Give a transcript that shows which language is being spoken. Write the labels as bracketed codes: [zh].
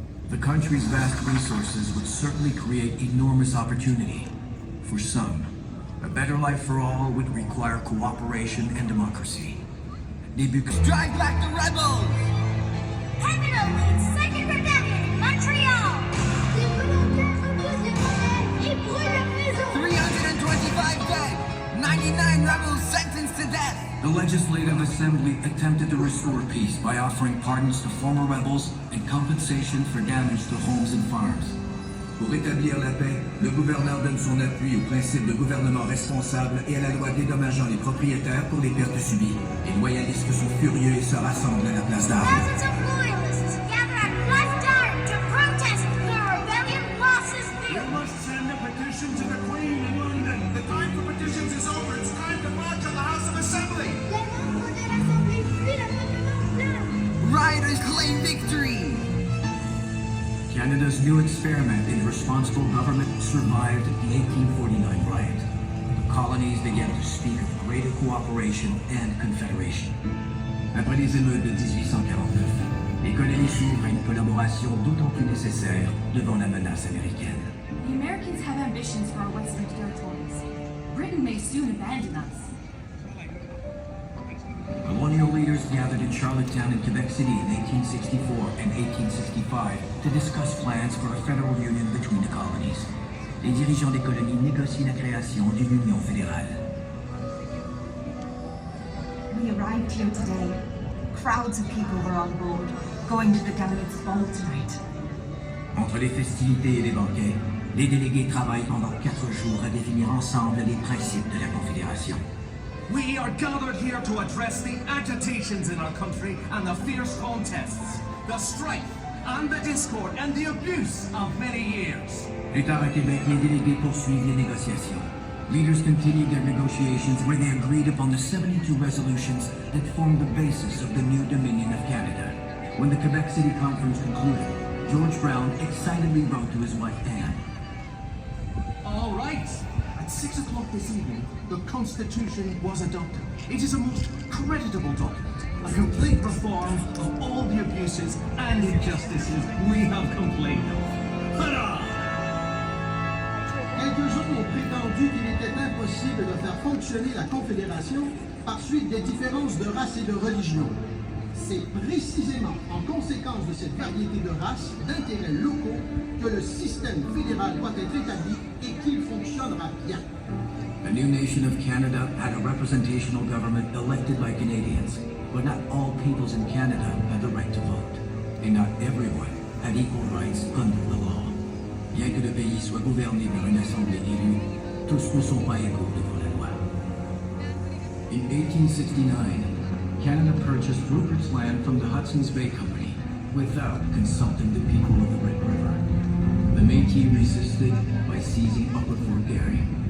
[en] The country's vast resources would certainly create enormous opportunity. For some, a better life for all would require cooperation and democracy. Drive back the rebels! Canada leads second rebellion in Montreal! [fr] Les volontaires repoussent les rebelles et brûlent la prison! [en] 325 dead! 99 rebels sentenced to death! The Legislative Assembly attempted to restore peace by offering pardons to former rebels and compensation for damage to homes and farms. [fr] Pour rétablir la paix, le gouverneur donne son appui au principe de gouvernement responsable et à la loi dédommageant les propriétaires pour les pertes subies. Les loyalistes sont furieux et se rassemblent à la place d'armes. [en] Thousands of loyalists gather at Place d'Armes to protest the rebellion bosses' bill! We must send a petition to the Queen in London. The time for petitions is over. It's time to march on the House of Assembly. [fr] Les membres de l'Assemblée fuient le Parlement blanc! [en] Rioters claim victory! Canada's new experiment in responsible government survived the 1849 riot. The colonies began to speak of greater cooperation and confederation. [fr] Après les émeutes de 1849, les colonies s'ouvrent à une collaboration d'autant plus nécessaire devant la menace américaine. [en] The Americans have ambitions for our western territories. Britain may soon abandon us. Colonial leaders gathered in Charlottetown and Quebec City in 1864 and 1865 to discuss plans for a federal union between the colonies. [fr] Les dirigeants des colonies négocient la création d'une union fédérale. [en] we arrived here today, crowds of people were on board, going to the delegates' ball tonight. [fr] Entre les festivités et les banquets, les délégués travaillent pendant 4 jours à définir ensemble les principes de la Confédération. [en] We are gathered here to address the agitations in our country and the fierce contests, the strife and the discord and the abuse of many years. [fr] Plus tard à Québec, les délégués poursuivent les négociations. [en] Leaders continued their negotiations where they agreed upon the 72 resolutions that formed the basis of the new Dominion of Canada. When the Quebec City Conference concluded, George Brown excitedly wrote to his wife Anne. All right. At 6 o'clock this evening, the Constitution was adopted. It is a most creditable document, a complete reform of all the abuses and injustices we have complained of. Hurrah! [fr] Quelques gens ont prétendu qu'il était impossible de faire fonctionner la Confédération par suite des différences de race et de religion. C'est précisément en conséquence de cette variété de races, d'intérêts locaux, que le système fédéral doit être établi et qu'il fonctionnera bien. [en] The new nation of Canada had a representational government elected by Canadians, but not all peoples in Canada had the right to vote, and not everyone had equal rights under the law. [fr] Bien que le pays soit gouverné par une assemblée élue, tous ne sont pas égaux devant la loi. [en] In 1869, Canada purchased Rupert's Land from the Hudson's Bay Company without consulting the people of the Red River. The Métis resisted by seizing Upper Fort Garry.